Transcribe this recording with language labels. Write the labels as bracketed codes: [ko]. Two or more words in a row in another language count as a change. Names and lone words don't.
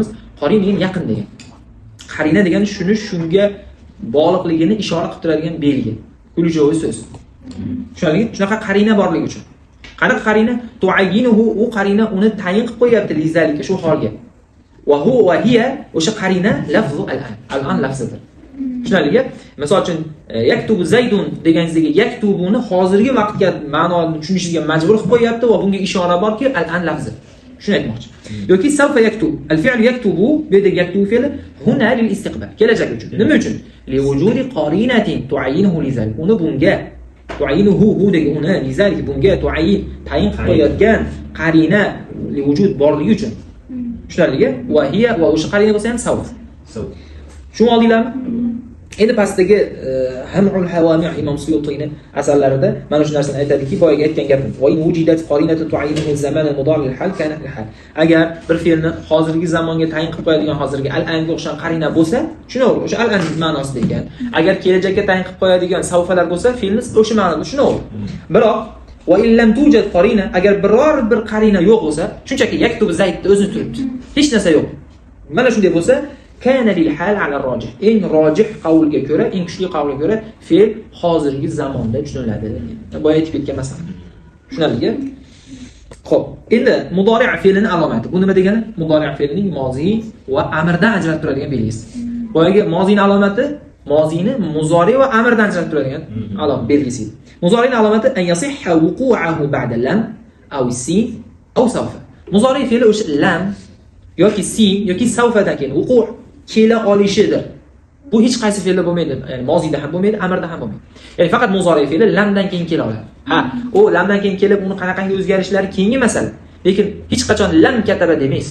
[uz] Qarin degan yaqin degan. Qarina degani shunga bog'liqligini ishora qilib turadigan belgi. Kuljoviy so'z. Tushunarlimi? Shunaqa qarina borligi uchun. Qanaqa qarina? Tu'ayyinuhu, u qarina uni tayin qilib qo'yapti lizalika shu holga. [ar] وهو وهي [uz] o'sha qarina [ar] لفظ الآن. [uz] Al-an lafzidir. Tushunarlimi? Misol uchun [ar] يكتب زيد [uz] deganingizga yaktubuni hozirgi vaqtga ma'noni tushunishga majbur qilib qo'yapti va bunga ishora borki al-an lafzi. Shuni aytmoqchi. Yoki [ar] سوف يكتب. الفعل يكتب [uz] bu yerda yaktubu fe'li [ar] هنا للاستقبال. [uz] Kelajak uchun. Nima uchun? [ar] لوجود قرينة تعينه لذلك. [uz] Uni bunga tu'ayyinuhu hu degan uni lizalik bunga tu'ayyin tayin qilib qo'yadigan qarina li vujud borligi uchun. Tushunarlimi? [ar] وهي [uz] va o'sha qarina bo'lsa ham sawf. Shuni oldinglarmi? Endi pastdagi Hamul Hawami Imom Suyutiyni asarlarida mana shu narsani aytadiki, boyaga aytgan gapim. [ar] وإن وجدت قرينة تعين زمن المضارع للحال كان للحال. [uz] Agar bir fe'lni hozirgi zamonga tayin qilib qo'yadigan hozirgi al-anga o'xshagan qarina bo'lsa, tushunavering, o'sha al-an ma'nosida ekan. Agar kelajakka tayin qilib qo'yadigan savfalar bo'lsa, fe'lni o'sha ma'noda tushunavering. Biroq [ar] وإن لم توجد قرينة, [uz] agar biror bir qarina yo'q bo'lsa, shunchaki yaktubu zaydda o'zini turibdi. Hech narsa yo'q. Mana shunday bo'lsa, [ar] كان للحال على الراجح. [uz] Eng rojih qavlga ko'ra, eng kuchli qavlga ko'ra fe'l hozirgi zamonda tushuniladi. Boya aytib ketgan masalan. Tushunaldiga? Xo'p, endi mudori' fe'lining alomati. Bu nima degani? Mudori' fe'lining mozi va amrdan ajratib turadigan belgisi. Boyaga mozining alomati mozini muzori va amrdan ajratib turadigan alomat belgisi. [ar] Muzorining alomati أن يصح وقوعه بعد لم أو سين أو سوف. [uz] Muzori fe'li o'sha lam yoki sin yoki sawfadan keyin wuqu' kela olishidir. Bu hech qaysi fe'lda bo'lmaydi. Ya'ni mozida ham bo'lmaydi, amrda ham bo'lmaydi. Ya'ni faqat muzori fe'li lamdan keyin kela oladi. Ha, u lamdan keyin kelib uni qanaqangi o'zgarishlari keyingi masala. Lekin hech qachon [ar] لم كتب [uz] demaysiz.